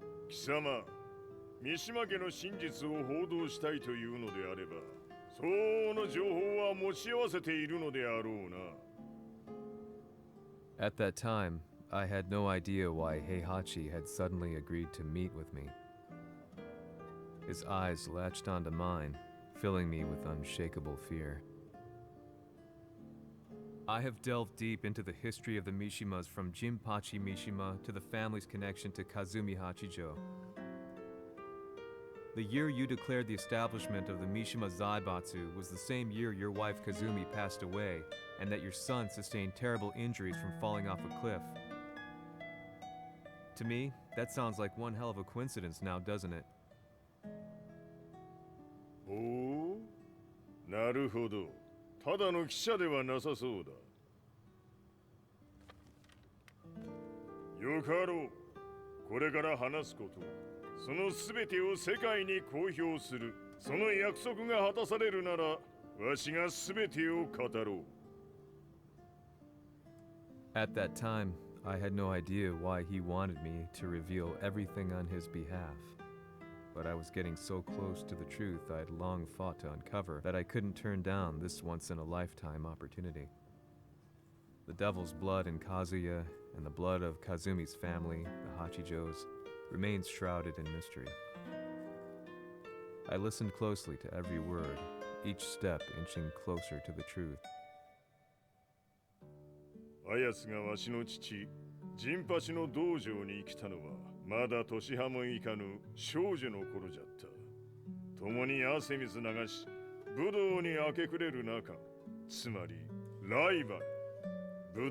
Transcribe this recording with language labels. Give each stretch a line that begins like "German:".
Japanese: Kisama, 三島家の真実を報道したいというのであれば、相応の情報は持ち合わせているのであろうな。
English: At that time, I had no idea why Heihachi had suddenly agreed to meet with me. His eyes latched onto mine, filling me with unshakable fear. I have delved deep into the history of the Mishimas from Jinpachi Mishima to the family's connection to Kazumi Hachijo. The year you declared the establishment of the Mishima Zaibatsu was the same year your wife Kazumi passed away, and that your son sustained terrible injuries from falling off a cliff. To me, that sounds like one hell of a coincidence now, doesn't it?
Japanese: おお、なるほど。ただの記者ではなさそうだ。よかろう。これから話すこと、そのすべてを世界に公表する。その約束が果たされるなら、わしがすべてを語ろう。
English: At that time, I had no idea why he wanted me to reveal everything on his behalf. But I was getting so close to the truth I had long fought to uncover that I couldn't turn down this once-in-a-lifetime opportunity. The devil's blood in Kazuya and the blood of Kazumi's family, the Hachijos, remains shrouded in mystery. I listened closely to every word, each step inching closer to the truth.
Japanese: あやつがわしの父、ジンパチの道場に来たのは、まだ年端もいかぬ少女の頃じゃった。共に汗水流し、武道に明け暮れる中、つまりライバル。